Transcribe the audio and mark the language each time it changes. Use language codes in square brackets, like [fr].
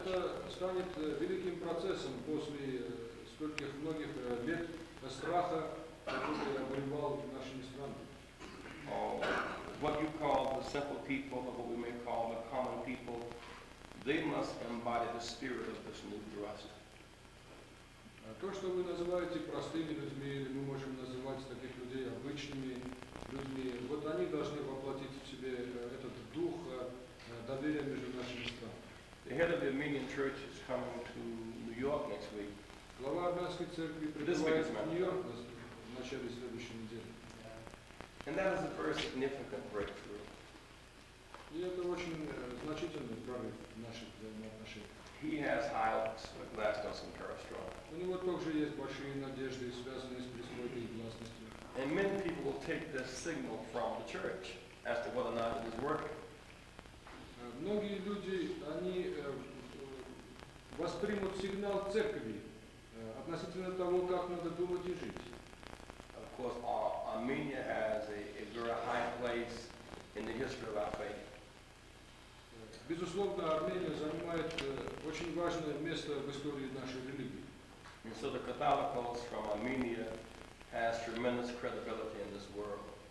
[ru] Это станет великим процессом после стольких многих лет страха, который обуревал нашими странами. [en] What you call the simple people, or what we may call the common people, they must embody the spirit of this new thrust. [ru] То, что вы называете простыми людьми, или мы можем называть таких людей обычными людьми, вот они должны воплотить в себе этот дух доверия между нашими странами. [en] The head of the Armenian church is coming to New York next week. [ru] Глава армянской церкви прибывает в Нью-Йорк в начале следующей недели. [en] And that is a very significant breakthrough. [ru] И это очень значительный прорыв в наших взаимоотношениях. [en] He has high hopes for glasnost and perestroika. [ru] У него также есть большие надежды, связанные с перестройкой и гласностью. [en] And many people will take this signal from the church as to whether or not it is working. [ru] Многие люди, они воспримут сигнал церкви относительно того, как надо думать и жить. [en] Of course, Armenia has a very high place in the history of our faith. [ru] Безусловно, Армения занимает очень важное место в истории нашей религии. [en] And so the Catholicos from Armenia has tremendous credibility in this world.